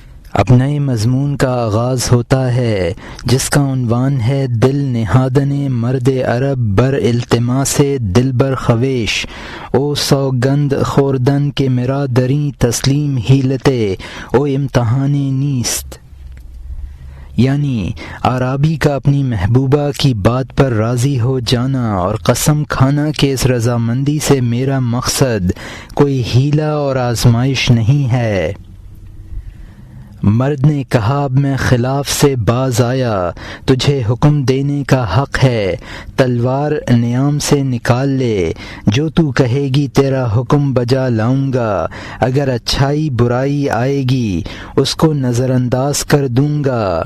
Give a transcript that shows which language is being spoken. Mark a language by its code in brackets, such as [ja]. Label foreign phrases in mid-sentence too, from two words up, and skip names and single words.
[ur] اب نئے مضمون کا آغاز ہوتا ہے جس کا عنوان ہے [fa] دل نہادن مرد عرب بر التماس دل بر خویش او سوگند خوردن کے میرا دریں تسلیم ہیلتے او امتحان نیست، [ur] یعنی عرابی کا اپنی محبوبہ کی بات پر راضی ہو جانا اور قسم کھانا کہ اس رضامندی سے میرا مقصد کوئی ہیلا اور آزمائش نہیں ہے۔ مرد نے کہا اب میں خلاف سے باز آیا، تجھے حکم دینے کا حق ہے، تلوار نیام سے نکال لے، جو تو کہے گی تیرا حکم بجا لاؤں گا، اگر اچھائی برائی آئے گی اس کو نظر انداز کر دوں گا۔